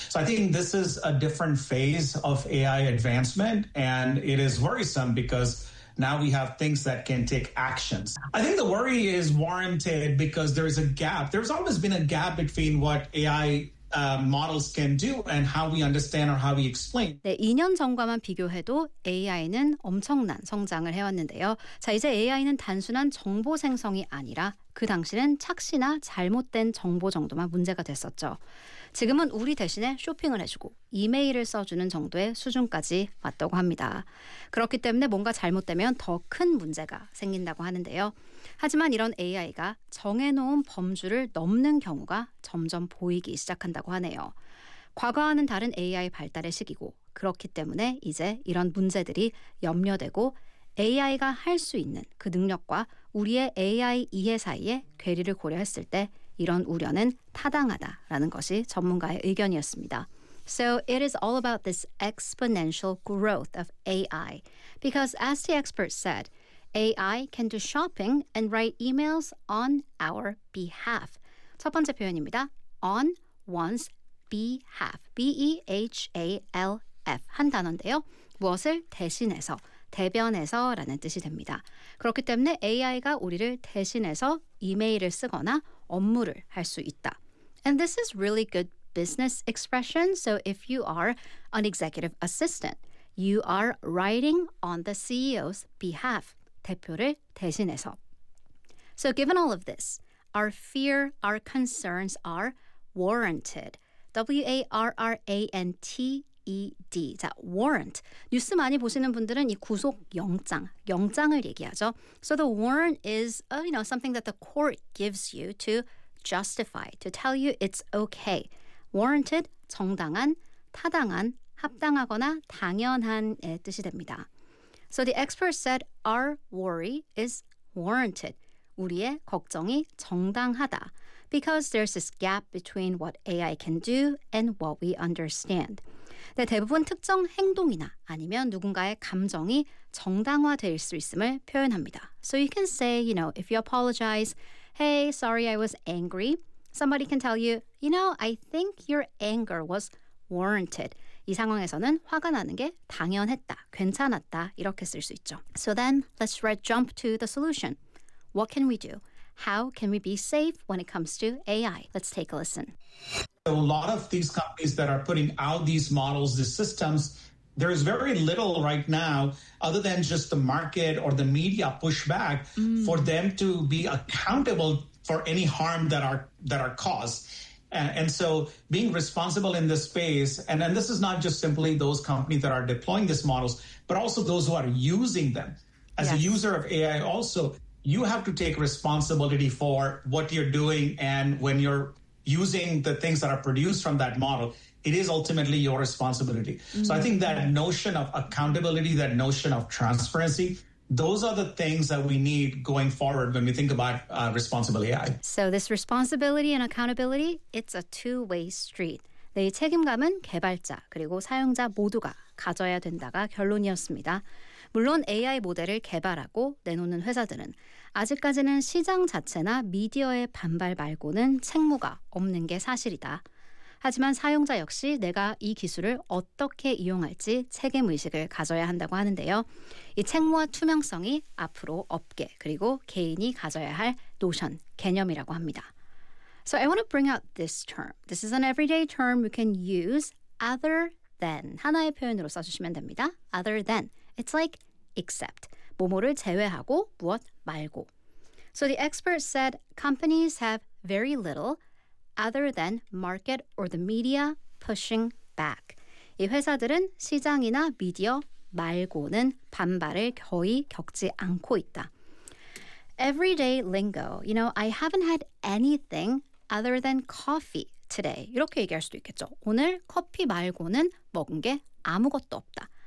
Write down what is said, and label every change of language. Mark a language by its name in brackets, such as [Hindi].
[English] So I think this is a different phase of AI advancement, and it is worrisome because now we have things that can take actions. I think the worry is warranted because there is a gap. There's always been a gap between what AI models can do and how we understand or how we explain. [Korean] 네, 2년 전과만 비교해도 AI는 엄청난 성장을 해왔는데요. 자, 이제 AI는 단순한 정보 생성이 아니라 그 당시는 착시나 잘못된 정보 정도만 문제가 됐었죠. 지금은 우리 대신에 쇼핑을 해주고 이메일을 써주는 정도의 수준까지 왔다고 합니다. 그렇기 때문에 뭔가 잘못되면 더 큰 문제가 생긴다고 하는데요. 하지만 이런 AI가 정해놓은 범주를 넘는 경우가 점점 보이기 시작한다고 하네요. 과거와는 다른 AI 발달의 시기고 그렇기 때문에 이제 이런 문제들이 염려되고 AI가 할 수 있는 그 능력과 우리의 AI 이해 사이에 괴리를 고려했을 때 이런 우려는 타당하다라는 것이 전문가의 의견이었습니다. [English] So it is all about this exponential growth of AI. Because as the expert said, AI can do shopping and write emails on our behalf. [Korean] 첫 번째 표현입니다. [English] On one's behalf. [Korean] B-E-H-A-L-F. 한 단어인데요. 무엇을 대신해서, 대변해서 라는 뜻이 됩니다. 그렇기 때문에 AI가 우리를 대신해서 이메일을 쓰거나 업무를 할 수 있다. [English] And this is really good business expression. So if you are an executive assistant, you are writing on the CEO's behalf. [Korean] 대표를 대신해서. [English] So given all of this, our fear, our concerns are warranted. W-A-R-R-A-N-T-E-D. 자, warrant. [Korean] 뉴스 많이 보시는 분들은 이 구속 영장, 영장을 얘기하죠. [English] So the warrant is, you know, something that the court gives you to justify, to tell you it's okay. [Korean] Warranted, 정당한, 타당한, 합당하거나 당연한의 뜻이 됩니다. [English] So the expert said our worry is warranted. [Korean] 우리의 걱정이 정당하다. [English] Because there's this gap between what AI can do and what we understand. [Korean] 네, 대부분 특정 행동이나 아니면 누군가의 감정이 정당화될 수 있음을 표현합니다. [English] So you can say, you know, if you apologize, hey, sorry, I was angry. Somebody can tell you, you know, I think your anger was warranted. [Korean] 이 상황에서는 화가 나는 게 당연했다, 괜찮았다 이렇게 쓸 수 있죠. [English] So then, let's jump to the solution. What can we do? How can we be safe when it comes to AI? Let's take a listen. A lot of these companies that are putting out these models, these systems, there is very little right now other than just the market or the media pushback for them to be accountable for any harm that are caused. And so being responsible in this space, and this is not just simply those companies that are deploying these models, but also those who are using them. As a user of AI also, you have to take responsibility for what you're doing and when you're using the things that are produced from that model, it is ultimately your responsibility. Mm-hmm. So I think that notion of accountability, that notion of transparency, those are the things that we need going forward when we think about responsible AI. So this responsibility and accountability, it's a two-way street. [Korean] 네, 책임감은 개발자 그리고 사용자 모두가 가져야 된다가 결론이었습니다. 물론 AI 모델을 개발하고 내놓는 회사들은 아직까지는 시장 자체나 미디어의 반발 말고는 책무가 없는 게 사실이다. 하지만 사용자 역시 내가 이 기술을 어떻게 이용할지 책임의식을 가져야 한다고 하는데요. 이 책무와 투명성이 앞으로 업계 그리고 개인이 가져야 할 노션, 개념이라고 합니다. [English] So I want to bring out this term. This is an everyday term we can use other than. [Korean] 하나의 표현으로 써주시면 됩니다. [English] Other than. It's like except. [Korean] 뭐뭐를 제외하고 무엇 말고. [English] So the expert said companies have very little other than market or the media pushing back. [Korean] 이 회사들은 시장이나 미디어 말고는 반발을 거의 겪지 않고 있다. [English] Everyday lingo. You know, I haven't had anything other than coffee today. [Korean] 이렇게 얘기할 수도 있겠죠. 오늘 커피 말고는 먹은 게 아무것도 없다.